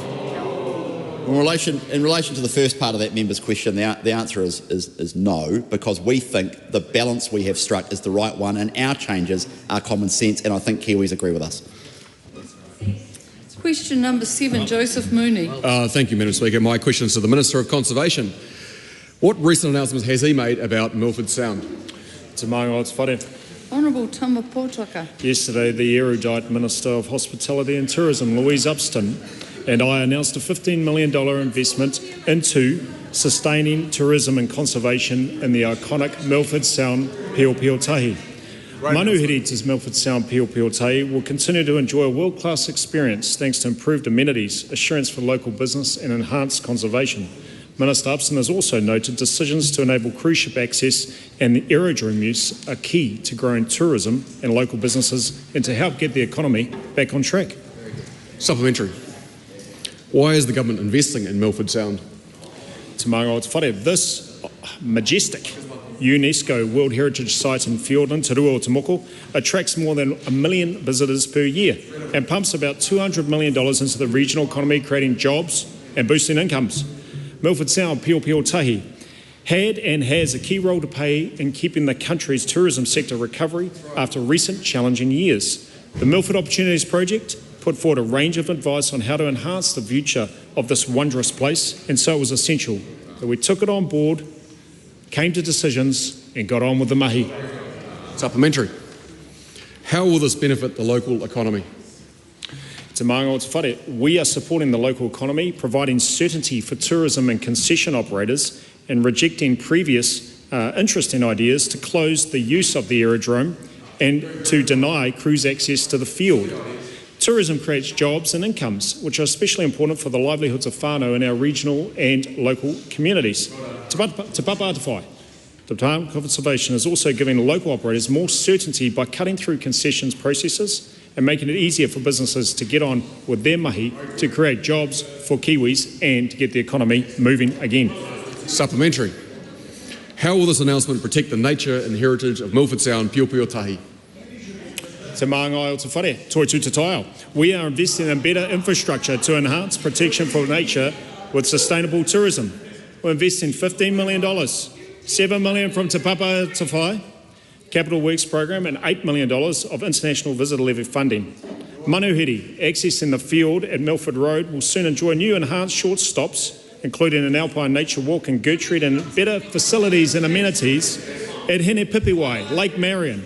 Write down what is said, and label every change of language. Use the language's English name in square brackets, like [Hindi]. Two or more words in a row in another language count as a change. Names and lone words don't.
[English] In relation to the first part of that member's question, the answer is no, because we think the balance we have struck is the right one, and our changes are common sense, and I think Kiwis agree with us. Question number 7, Joseph Mooney. Thank you, Madam Speaker. My question is to the Minister of Conservation. What recent announcements has he made about Milford Sound? [Māori] Te Mānga o te whare. [English] Honourable Tama Potaka. Yesterday, the erudite Minister of Hospitality and Tourism, Louise Upston, and I announced a $15 million investment into sustaining tourism and conservation in the iconic Milford Sound Pio-Pio-Tahi. Manuhirita's Milford Sound Pio-Pio-Tahi will continue to enjoy a world-class experience thanks to improved amenities, assurance for local business and enhanced conservation. Minister Upson has also noted decisions to enable cruise ship access and the aerodrome use are key to growing tourism and local businesses and to help get the economy back on track. Supplementary. Why is the government investing in Milford Sound? [Māori] Te Mānga o te whare. [English] This majestic UNESCO World Heritage Site in Fiordland, Te Rua o Te Moko, attracts more than 1 million visitors per year and pumps about $200 million into the regional economy, creating jobs and boosting incomes. Milford Sound Pio-Pio-Tahi had and has a key role to play in keeping the country's tourism sector recovery after recent challenging years. The Milford Opportunities Project put forward a range of advice on how to enhance the future of this wondrous place, and so it was essential that we took it on board, came to decisions and got on with the mahi. Supplementary. How will this benefit the local economy? [Māori] Te Mānga o te whare. [English] We are supporting the local economy, providing certainty for tourism and concession operators and rejecting previous interesting ideas to close the use of the aerodrome and to deny cruise access to the field. Tourism creates jobs and incomes, which are especially important for the livelihoods of whānau in our regional and local communities. Te Papa-Ātawhai. The Department of Conservation is also giving local operators more certainty by cutting through concessions processes and making it easier for businesses to get on with their mahi to create jobs for Kiwis and to get the economy moving again. Supplementary. How will this announcement protect the nature and heritage of Milford Sound Pio-Pio-Tahi? [Māori] Te Mānga o te whare, toi tū te taio. [English] We are investing in better infrastructure to enhance protection for nature with sustainable tourism. We're investing $15 million, $7 million from Te Papa Te Whai Capital Works Program and $8 million of international visitor levy funding. Manuhiri, accessing the field at Milford Road, will soon enjoy new enhanced short stops, including an alpine nature walk in Gertrude and better facilities and amenities at Hene Pipiwai, Lake Marion.